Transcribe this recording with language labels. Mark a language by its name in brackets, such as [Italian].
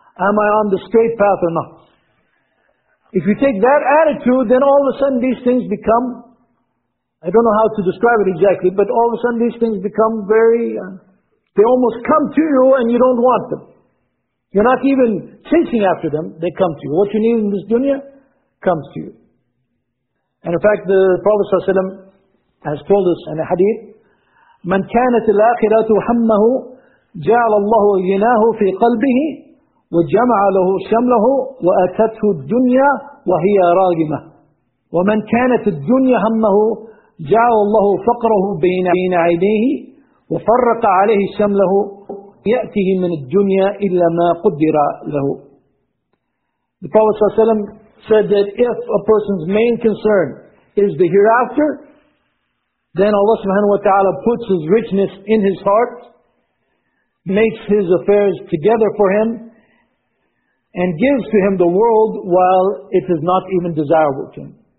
[English] Am I on the straight path or not? If you take that attitude, then all of a sudden these things become, I don't know how to describe it exactly, but all of a sudden these things become very, they almost come to you and you don't want them. You're not even chasing after them, they come to you. What you need in this dunya comes to you. And in fact, the Prophet ﷺ has told us in a hadith, [Arabic] مَنْ كَانَتِ الْآخِرَةُ حَمَّهُ جَعَلَ اللَّهُ يِنَاهُ فِي قَلْبِهِ وَجَمَعَ لَهُ شَمْلَهُ وَأَتَتْهُ الدُّنْيَا وَهِيَ رَاغِمَةٌ وَمَنْ كَانَتِ الدُّنْيَا هَمَّهُ جَعَلَ اللَّهُ فَقْرَهُ بَيْنَ عَيْنَيْهِ وَفَرَّقَ عَلَيْهِ شَمْلَهُ يَأْتِهِ مِنَ الدُّنْيَا إِلَّا مَا قُدِّرَ لَهُ. [English] The Prophet ﷺ said that if a person's main concern is the hereafter, then Allah subhanahu wa ta'ala puts His richness in his heart, makes his affairs together for him, and gives to him the world while it is not even desirable to him.